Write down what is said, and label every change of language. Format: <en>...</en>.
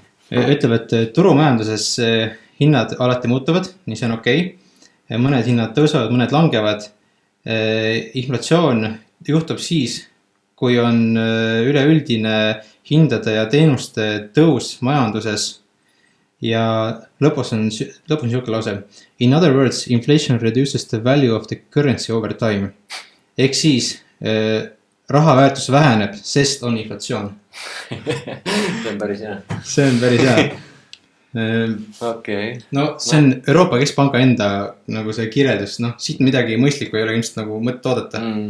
<et>Ütleb, et turumajanduses hinnad alati muutuvad, nii see on okei. Mõned hinnad tõusevad, mõned langevad. Inflatsioon juhtub siis, kui on üleüldine hindade ja teenuste tõus majanduses ja lõpus on niisugune lause.</et> <en>In other words, inflation reduces the value of the currency over time.</en> <et>Ehk siis raha väärtus väheneb, sest on inflatsioon. See on päris hea. See on päris hea. No see on Euroopa Keskpanga enda nagu see kirjeldus, siit midagi mõistlikku ei ole ilmselt nagu mõtte oodata.</et>